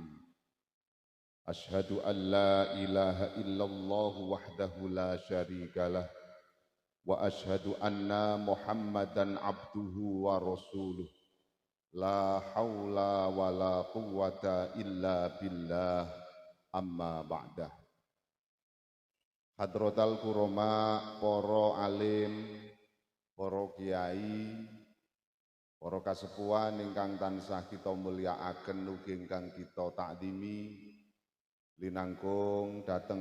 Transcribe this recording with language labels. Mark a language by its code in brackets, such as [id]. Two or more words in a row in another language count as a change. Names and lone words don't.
[ar] أشهد أن لا إله إلا الله وحده لا شريك له وأشهد أن محمدا عبده ورسوله. لا حول ولا قوة إلا بالله، أما بعد. حضرة الكرماء, [jv] poro alim, poro kiai, poro kasepuhan ingkang tansah kita mulyakaken ugi ingkang kita takdimi, linangkung dateng